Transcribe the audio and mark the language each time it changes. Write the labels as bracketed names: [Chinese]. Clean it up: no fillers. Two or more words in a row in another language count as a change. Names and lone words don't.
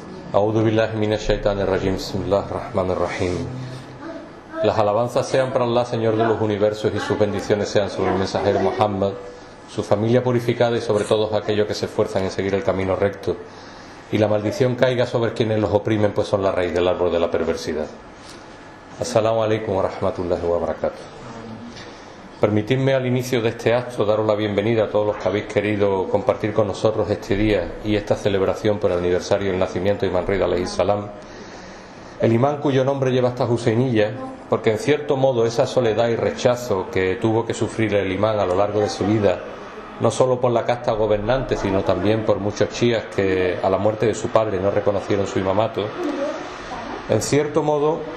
[Arabic] أعوذ بالله من الشيطان الرجيم. بسم الله الرحمن الرحيم. [Spanish] Las alabanzas sean para Allah, Señor de los universos, y sus bendiciones sean sobre el mensajero Muhammad, su familia purificada y sobre todos aquellos que se esfuerzan en seguir el camino recto. Y la maldición caiga sobre quienes los oprimen, pues son la raíz del árbol de la perversidad. [Arabic] السلام عليكم ورحمة الله وبركاته. [Spanish] Permitidme al inicio de este acto daros la bienvenida a todos los que habéis querido compartir con nosotros este día y esta celebración por el aniversario del nacimiento de Imam Rida [Arabic] عليه السلام, [Spanish] el imán cuyo nombre lleva esta Huseiniyya, porque en cierto modo esa soledad y rechazo que tuvo que sufrir el imán a lo largo de su vida, no solo por la casta gobernante, sino también por muchos chiíes que a la muerte de su padre no reconocieron su imamato, en cierto modo